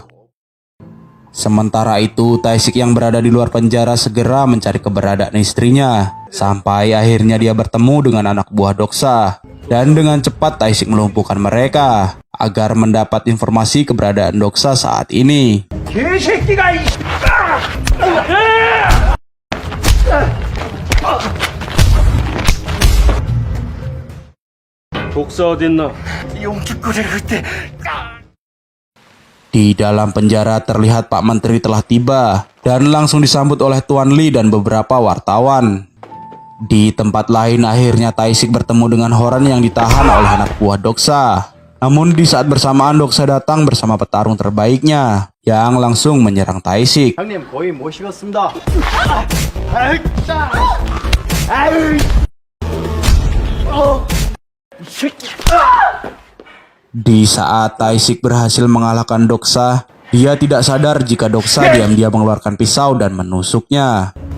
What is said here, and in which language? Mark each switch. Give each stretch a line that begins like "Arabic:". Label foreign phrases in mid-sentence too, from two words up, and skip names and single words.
Indonesian: Sementara itu Tae-sik yang berada di luar penjara segera mencari keberadaan istrinya. Sampai akhirnya dia bertemu dengan anak buah Doksa. Dan dengan cepat Tae-sik melumpuhkan mereka agar mendapat informasi keberadaan Doksa saat ini.
Korean: 독사 어딨나?
Indonesian: Di dalam penjara terlihat Pak Menteri telah tiba dan langsung disambut oleh Tuan Lee dan beberapa wartawan. Di tempat lain akhirnya Tae-sik bertemu dengan Horan yang ditahan oleh anak buah Doksa. Namun di saat bersamaan Doksa datang bersama petarung terbaiknya yang langsung menyerang Tae-sik.
Korean: 형님 거의 모시겠습니다.
Indonesian: Di saat Tae-sik berhasil mengalahkan Doksa, dia tidak sadar jika Doksa diam-diam mengeluarkan pisau dan menusuknya.